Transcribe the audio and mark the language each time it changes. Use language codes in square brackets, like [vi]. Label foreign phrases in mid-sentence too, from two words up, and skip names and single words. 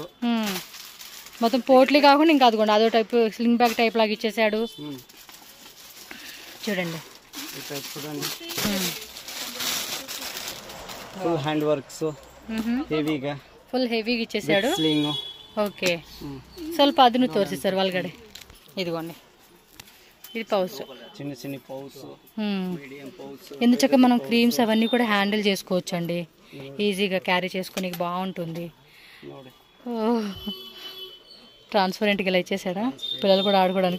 [te] మొత్తం పోట్లీ కాకుండా ఇంకా అదిగోండి అదో [en] type sling bag type [te] లాగా ఇచ్చేసాడు. చూడండి [en] full hand works, [te] హెవీగా, ఫుల్ హెవీగా ఇచ్చేసాడు. ఓకే, [kn] ಸ್ವಲ್ಪ ಅದನ್ನು ತೋರಿಸಿ ಸರ್ ಒಳಗಡೆ. [te] ఇదిగోండి, ఇది పౌచ్, చిన్న పౌచ్, [en] medium pouch. [te] ఎందుచక్క మనం క్రీమ్స్ అవన్నీ కూడా హ్యాండిల్ చేసుకోవచ్చు అండి. ఈజీగా క్యారీ చేసుకుని బాగుంటుంది. [kn] ನೋಡಿ [te] ట్రాన్స్పరెంట్గా ఇలా ఇచ్చేసాడా, పిల్లలు కూడా ఆడుకోవడానికి.